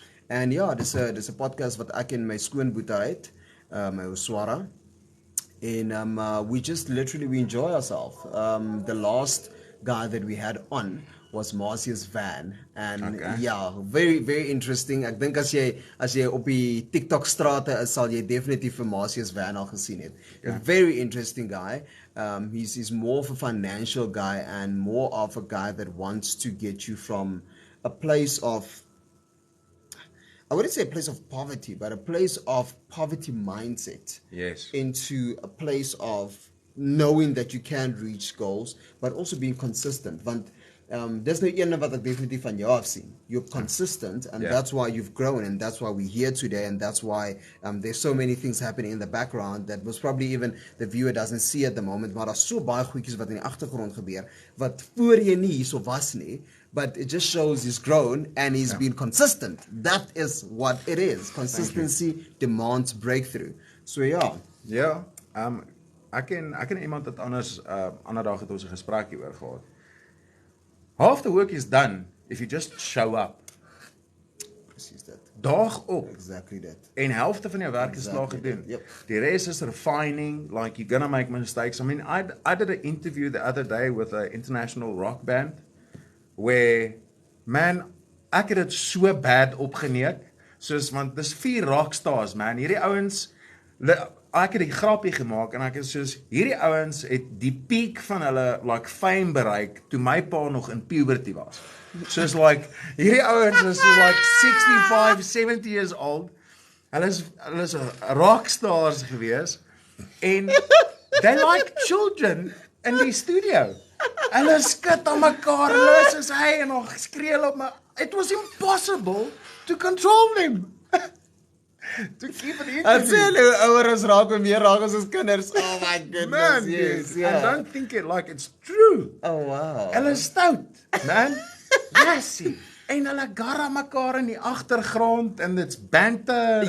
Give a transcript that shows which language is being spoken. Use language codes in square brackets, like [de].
[af] And dis 'n podcast wat ek en my skoonboetie het, my Oswara. [en] And we just literally we enjoy ourselves. The last guy that we had on was Marcius Van, and very very interesting. [af] Ek dink as jy op die TikTok strate is, sal jy definitief vir Marcius Van al gesien het. [en] A very interesting guy. He's more of a financial guy and more of a guy that wants to get you from a place of, I wouldn't say a place of poverty, but a place of poverty mindset. Yes. Into a place of knowing that you can reach goals, but also being consistent. [af] Want [en] there's no [af] een wat ek definitief van jou af sien. [en] You're consistent, and that's why you've grown, and that's why we're here today, and that's why there's so many things happening in the background that was probably even the viewer doesn't see at the moment, [af] maar daar's so baie goedjies wat in die agtergrond gebeur, wat voor jy nie hierso was nie, [en] but it just shows he's grown and he's been consistent. That is what it is. Consistency demands breakthrough. So [af] ek ken iemand wat anders ander dag het ons 'n gesprek hieroor gehad. [en] Half the work is done if you just show up. [af] Presies dit. Daag op. [en] Exactly that. [af] En helfte van jou werk is klaar gedoen. Die res is refining, [en] like you're gonna make mistakes. I mean, I did an interview the other day with an international rock band where, [af] man, ek het dit so bad opgeneek, soos, want dis 4 rockstars, man. Hierdie ouens, ek het die grappie gemaak en ek is soos, hierdie ouens het die peak van hulle like fame bereik toe my pa nog in puberty was. Soos like, hierdie ouens is so like 65, 70 years old. Hulle is rockstars gewees en [en] they like children [af] in die studio. Hulle skit aan mekaar, hulle soos hy en nog skree hulle op my. [en] It was impossible to control them. To keep it in. [af] Ek sê hulle ouer is raak en meer raak as ons kinders. [en] Oh my goodness. Man, yes. I don't think it like it's true. Oh wow. [af] Hulle is stout, man. Jessie. En hulle garra mekaar in die agtergrond [en] and it's banter.